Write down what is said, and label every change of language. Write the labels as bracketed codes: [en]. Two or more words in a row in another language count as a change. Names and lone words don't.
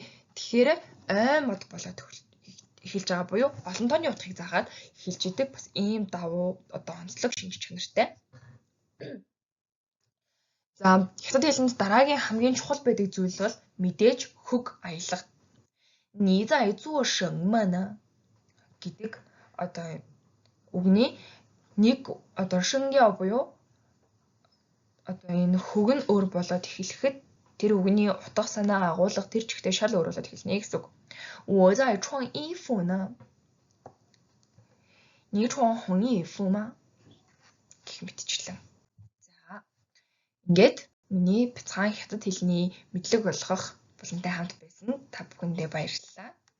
[mn] Тэгэхээр ой мод болоод эхэлж байгаа буюу олон тооны утгыг заагаад эхэлж идэг бас ийм давуу одоо онцлог шинж чанартай. За хятад хэлэнд дараагийн хамгийн чухал байдаг зүйл бол мэдээж хөг аялга. [zh] 你在做什么呢? [mn] гэдэг одоо үгний нэг одоо шингяо буюу одоо энэ хөг нь өөр болоод эхлэхэд тэр үгний утга санаа агуулга тэр чигтээ шал өөр болоод эхэлнэ гэсэн үг. [zh] 我在穿衣服呢. 你穿红衣服吗? [mn] гэх мэтчлэн. За ингээд миний бяцхан хятад хэлний мэдлэг болгох боломжтой хамт байсан та бүхэндээ баярлалаа.